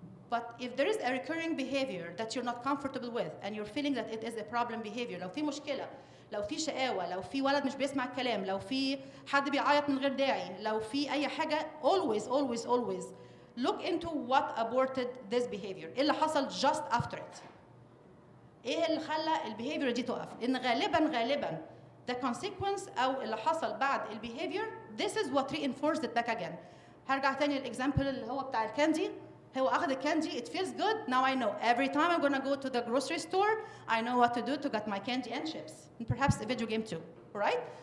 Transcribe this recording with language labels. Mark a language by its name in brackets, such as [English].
[English] But if there is a recurring behavior that you're not comfortable with and you're feeling that it is a problem behavior, [Arabic] لو في مشكلة، لو في شقاوة، لو في ولد مش بيسمع الكلام، لو في حد بيعيط من غير داعي، لو في أي حاجة، [English] always look into what aborted this behavior. [Arabic] إيه اللي حصل [English] just after it. [Arabic] إيه اللي خلى البيهيفير دي تقف؟ لأن غالباً [English] the consequence [Arabic] أو اللي حصل بعد البيهيفير, [English] this is what reinforced it back again. [Arabic] هرجع تاني للإكزامبل اللي هو بتاع الكاندي. هو أخذ الكاندي, [English] it feels good, now I know. Every time I'm gonna go to the grocery store, I know what to do to get my candy and chips. And perhaps a video game too, right?